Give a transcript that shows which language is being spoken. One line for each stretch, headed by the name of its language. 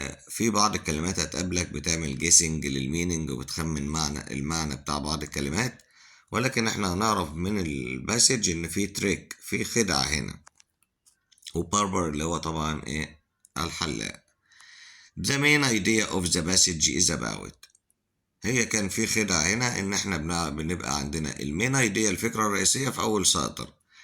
Arabic: في بعض الكلمات هتقابلك بتعمل جيسنج للميننج وبتخمن المعنى بتاع بعض الكلمات، ولكن احنا هنعرف من الباسج ان في تريك، في خدعة هنا. وباربر اللي هو طبعا ايه؟ الحلاق.
English: The main idea of the passage is about.
Arabic: هي كان في خدعة هنا ان احنا بنبقى عندنا المين ايديا، الفكرة الرئيسية في اول سطر.